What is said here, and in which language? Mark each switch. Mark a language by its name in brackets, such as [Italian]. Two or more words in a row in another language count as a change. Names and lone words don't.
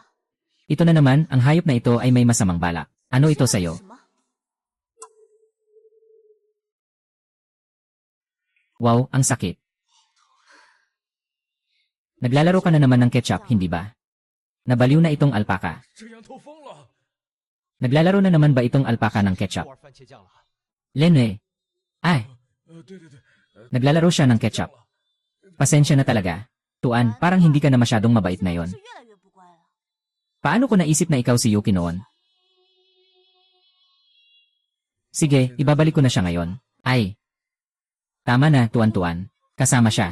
[Filipino] Ito na naman, ang hayop na ito ay may masamang balak. Ano ito sa'yo? Wow, ang sakit. Naglalaro ka na naman ng ketchup, hindi ba? Nabaliw na itong alpaka. [Chinese] 这羊头疯了！ [Filipino] Naglalaro na naman ba itong alpaka ng ketchup? [Chinese] 玩番茄酱了。 [Filipino] Lenwe. Ay, [Chinese] 对对对， [Filipino] naglalaro siya ng ketchup. Pasensya na talaga. Tuan, parang hindi ka na masyadong mabait na yon. Paano ko naisip na ikaw si Yuki noon? Sige, ibabalik ko na siya ngayon. Ay. Tama na, tuan-tuan. Kasama siya.